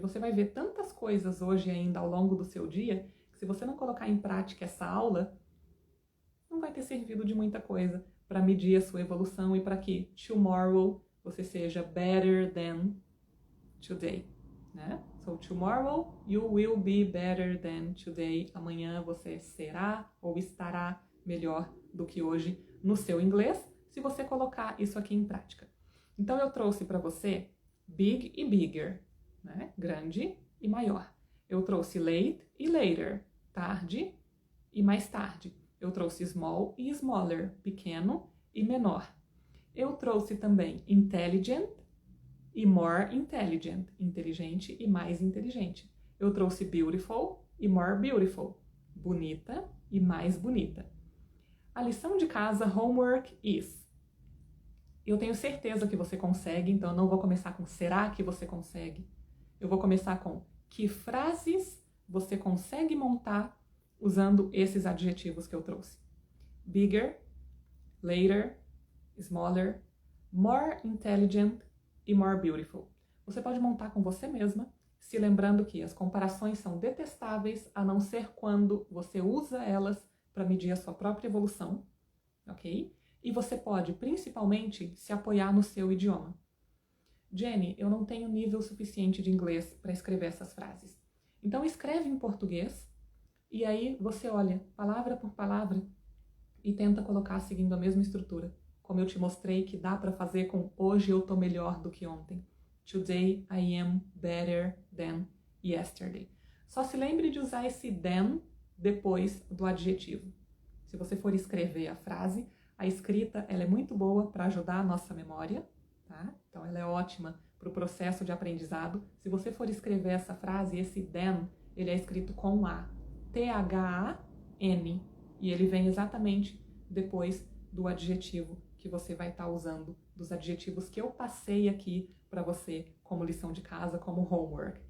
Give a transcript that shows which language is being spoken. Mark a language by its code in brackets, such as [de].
[pt] Você vai ver tantas coisas hoje ainda ao longo do seu dia, que se você não colocar em prática essa aula, não vai ter servido de muita coisa para medir a sua evolução e para que tomorrow você seja [en] better than today, [pt] né? [en] So tomorrow you will be better than today. [pt] Amanhã você será ou estará melhor do que hoje no seu inglês, se você colocar isso aqui em prática. Então eu trouxe para você big e bigger, né? Grande e maior. Eu trouxe late e later, tarde e mais tarde. Eu trouxe small e smaller, pequeno e menor. Eu trouxe também intelligent e more intelligent, inteligente e mais inteligente. Eu trouxe beautiful e more beautiful, bonita e mais bonita. A lição de casa, homework is. Eu tenho certeza que você consegue, então eu não vou começar com será que você consegue? Eu vou começar com que frases você consegue montar usando esses adjetivos que eu trouxe. Bigger, later, smaller, more intelligent e more beautiful. Você pode montar com você mesma, se lembrando que as comparações são detestáveis, a não ser quando você usa elas para medir a sua própria evolução, ok? E você pode, principalmente, se apoiar no seu idioma. Jenny, eu não tenho nível suficiente de inglês para escrever essas frases. Então escreve em português e aí você olha palavra por palavra e tenta colocar seguindo a mesma estrutura, como eu te mostrei que dá para fazer com hoje eu tô melhor do que ontem. [en] Today I am better than yesterday. [pt] Só se lembre de usar esse than depois do adjetivo. Se você for escrever a frase, a escrita ela é muito boa para ajudar a nossa memória, tá? Então ela é ótima para o processo de aprendizado. Se você for escrever essa frase, esse than, ele é escrito com A, T-H-A-N, e ele vem exatamente depois do adjetivo que você vai estar usando, dos adjetivos que eu passei aqui para você como lição de casa, como homework.